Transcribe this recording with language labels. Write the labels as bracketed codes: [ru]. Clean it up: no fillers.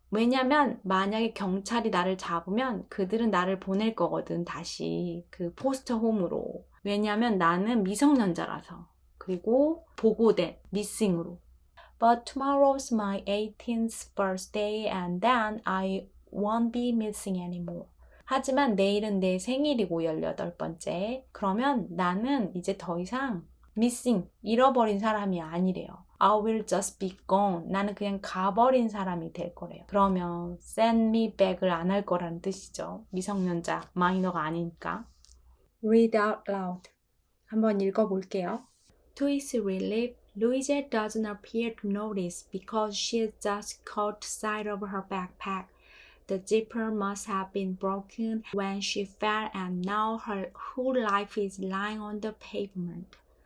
[ko] 왜냐면 만약에 경찰이 나를 잡으면 그들은 나를 보낼 거거든. 다시 그 포스터 홈으로. 왜냐면 나는 미성년자라서. 그리고 보고된 missing으로. [en] But tomorrow's my 18th birthday and then I won't be missing anymore. [ko] 하지만 내일은 내 생일이고 18번째. 그러면 나는 이제 더 이상 missing, 잃어버린 사람이 아니래요. [en] I will just be gone. [ko] 나는 그냥 가버린 사람이 될 거래요. 그러면 [en] send me back [ko] 을 안 할 거라는 뜻이죠. 미성년자, 마이너가 아니니까. [en] Read out loud. [ko] 한번 읽어볼게요. [en] To his relief, Louisa doesn't appear to notice because she has just caught sight of her backpack. The zipper must have been broken when she fell and now her whole life is lying on the pavement.